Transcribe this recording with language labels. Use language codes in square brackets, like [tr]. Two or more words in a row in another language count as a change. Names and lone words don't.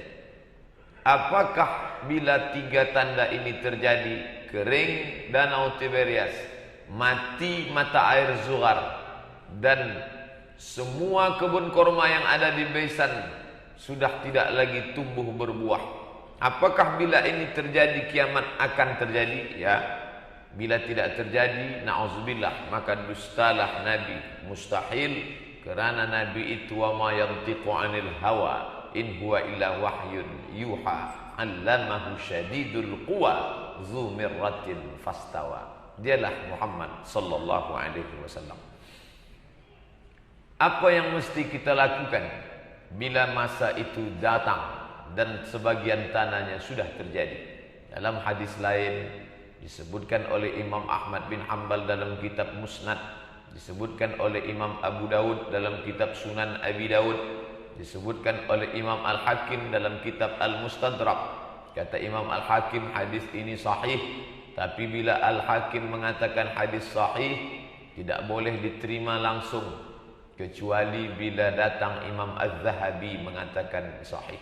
[id] Apakah bila 3 tanda ini terjadi, kering Danau Tiberias, mati mata air Zughar, dan semua kebun korma yang ada di Bisan sudah tidak lagi tumbuh berbuah, apakah bila ini terjadi kiamat akan terjadi? Ya. Bila tidak terjadi, na'udzubillah, maka dustalah Nabi, mustahil, kerana Nabi itu [ar] وما ينطق عن الهوى إن هو إلا وحي يوحى علمه شديد القوى ذو مرة فاستوى. [id] Dialah Muhammad sallallahu alaihi wasallam. Apa yang mesti kita lakukan bila masa itu datang dan sebagian tandanya sudah terjadi? Dalam hadis lain disebutkan oleh Imam Ahmad bin Hanbal dalam kitab Musnad, disebutkan oleh Imam Abu Dawud dalam kitab Sunan Abi Dawud, disebutkan oleh Imam Al-Hakim dalam kitab Al-Mustadrak. Kata Imam Al-Hakim, hadis ini sahih. Tapi bila Al-Hakim mengatakan hadis sahih, tidak boleh diterima langsung, kecuali bila datang Imam Az-Zahabi mengatakan sahih.